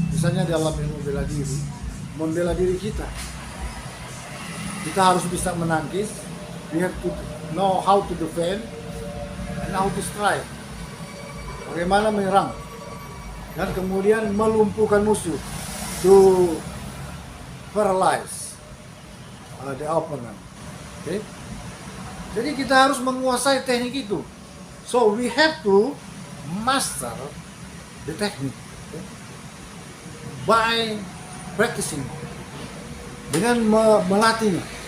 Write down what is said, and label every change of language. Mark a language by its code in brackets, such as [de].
[id] Misalnya dalam ilmu bela diri, membela diri kita harus bisa menangkis. [en] We have to know how to defend and how to strike. [id] Bagaimana menyerang dan kemudian melumpuhkan musuh, [en] to paralyze the opponent. [id] Okay? Jadi kita harus menguasai teknik itu. [en] So we have to master the technique, okay? By practicing, [id] dengan melatihnya.